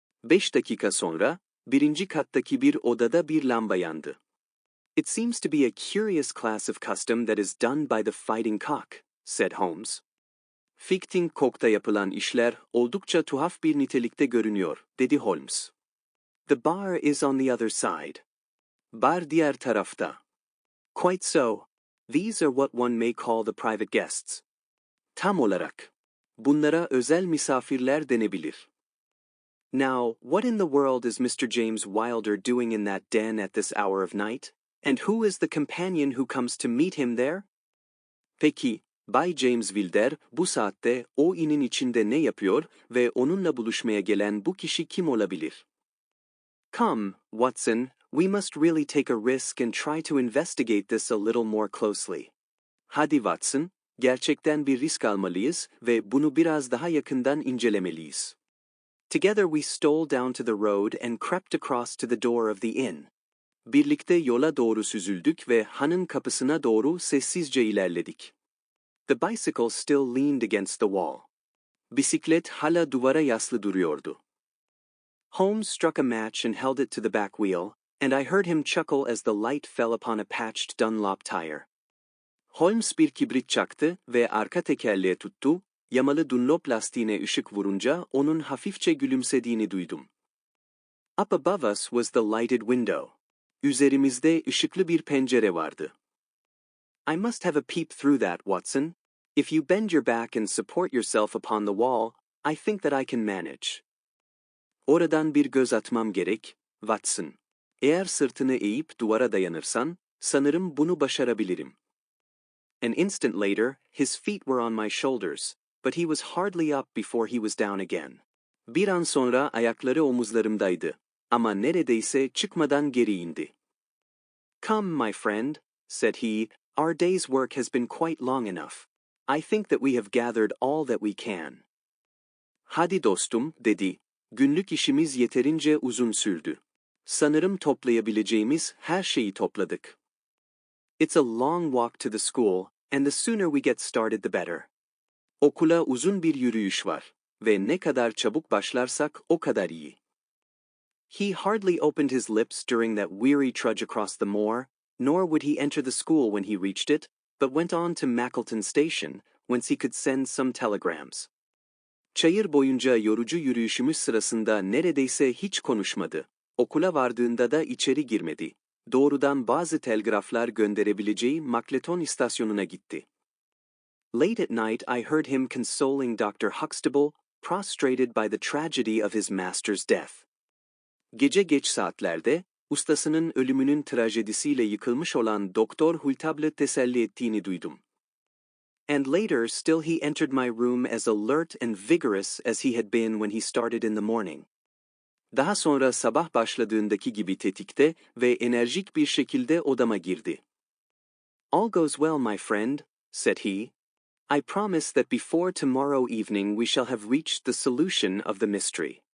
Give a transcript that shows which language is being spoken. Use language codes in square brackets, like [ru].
[tr] 5 dakika sonra, birinci kattaki bir odada bir lamba yandı. [en] "It seems to be a curious class of custom that is done by the fighting cock," said Holmes. [tr] "Fighting cock'ta yapılan işler oldukça tuhaf bir nitelikte görünüyor," dedi Holmes. [en] "The bar is on the other side." [tr] "Bar diğer tarafta." [en] "Quite so. These are what one may call the private guests." [tr] "Tam olarak. Bunlara özel misafirler denebilir." [en] "Now, what in the world is Mr. James Wilder doing in that den at this hour of night? And who is the companion who comes to meet him there?" [tr] Peki, Bay James Wilder bu saatte o inin içinde ne yapıyor ve onunla buluşmaya gelen bu kişi kim olabilir? [en] "Come, Watson, we must really take a risk and try to investigate this a little more closely." [tr] Hadi Watson, gerçekten bir risk almalıyız ve bunu biraz daha yakından incelemeliyiz. [en] Together we stole down to the road and crept across to the door of the inn. [tr] Birlikte yola doğru süzüldük ve hanın kapısına doğru sessizce ilerledik. [en] The bicycle still leaned against the wall. [tr] Bisiklet hala duvara yaslı duruyordu. [en] Holmes struck a match and held it to the back wheel, and I heard him chuckle as the light fell upon a patched Dunlop tire. [tr] Holmes bir kibrit çaktı ve arka tekerleğe tuttu, yamalı Dunlop lastiğine ışık vurunca onun hafifçe gülümsediğini duydum. [en] Up above us was the lighted window. [tr] Üzerimizde ışıklı bir pencere vardı. [en] I must have a peep through that, Watson. If you bend your back and support yourself upon the wall, I think that I can manage. [tr] Oradan bir göz atmam gerek, Watson. Eğer sırtını eğip duvara dayanırsan, sanırım bunu başarabilirim. [en] An instant later, his feet were on my shoulders, but he was hardly up before he was down again. [tr] Bir an sonra ayakları omuzlarımdaydı, ama neredeyse çıkmadan geri indi. [en] Come, my friend, said he, our day's work has been quite long enough. I think that we have gathered all that we can. [tr] Hadi dostum, dedi. Günlük işimiz yeterince uzun sürdü. Sanırım toplayabileceğimiz her şeyi topladık. [en] It's a long walk to the school, and the sooner we get started the better. [tr] Okula uzun bir yürüyüş var ve ne kadar çabuk başlarsak o kadar iyi. [en] He hardly opened his lips during that weary trudge across the moor, nor would he enter the school when he reached it, but went on to Mackleton Station, whence he could send some telegrams. [tr] Çayır boyunca yorucu yürüyüşümüz sırasında neredeyse hiç konuşmadı. Okula vardığında da içeri girmedi. Doğrudan bazı telgraflar gönderebileceği Mackleton istasyonuna gitti. [en] Late at night I heard him consoling Dr. Huxtable, prostrated by the tragedy of his master's death. [tr] Gece geç saatlerde, ustasının ölümünün trajedisiyle yıkılmış olan Doktor Hultable'ı teselli ettiğini duydum. [en] And later still he entered my room as alert and vigorous as he had been when he started in the morning. [tr] Daha sonra sabah başladığındaki gibi tetikte ve enerjik bir şekilde odama girdi. [en] All goes well, my friend, said he. I promise that before tomorrow evening we shall have reached the solution of the mystery.